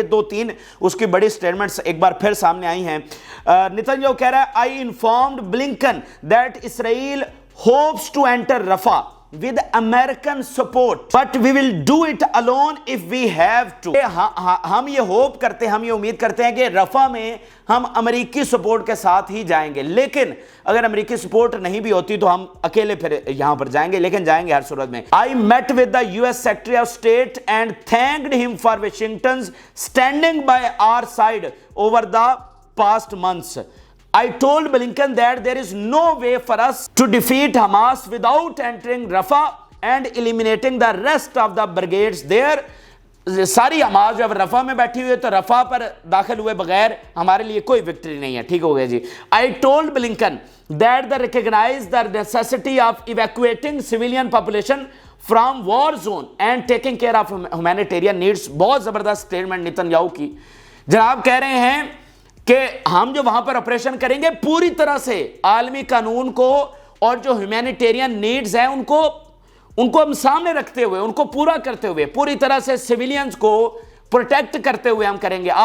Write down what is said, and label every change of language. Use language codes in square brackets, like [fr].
[ur] یہ دو تین اس کی بڑی سٹیٹمنٹس ایک بار پھر سامنے آئی ہیں. نتن یاہو کہہ رہا ہے [en] I informed Blinken that Israel hopes to enter Rafah with American support but we will do it alone if we have to. [ur] ہم یہ ہوپ کرتے ہیں، ہم یہ امید کرتے ہیں کہ رفح میں ہم امریکی سپورٹ کے ساتھ ہی جائیں گے، لیکن اگر امریکی سپورٹ نہیں بھی ہوتی تو ہم اکیلے پھر یہاں پر جائیں گے، لیکن جائیں گے ہر صورت میں. [en] I met with the US Secretary of State and thanked him for Washington's standing by our side over the past months. I told Blinken that there is no way for us to defeat Hamas without entering Rafah and eliminating the rest of the brigades there. [ur] ساری Hamas جو Rafah میں بیٹھی ہوئی ہے تو Rafah پر داخل ہوئے بغیر ہمارے لیے کوئی وکٹری نہیں ہے. ٹھیک ہو گیا جی. [en] I told Blinken that they recognize the necessity of evacuating civilian population from war zone and taking care of humanitarian needs. [ur] بہت زبردست سٹیٹمنٹ نتن یاہو کی. جناب کہہ رہے ہیں کہ ہم جو وہاں پر آپریشن کریں گے پوری طرح سے عالمی قانون کو اور جو ہیومینیٹیرین نیڈز ہیں ان کو ہم سامنے رکھتے ہوئے، ان کو پورا کرتے ہوئے، پوری طرح سے سیویلینز کو پروٹیکٹ کرتے ہوئے ہم کریں گے.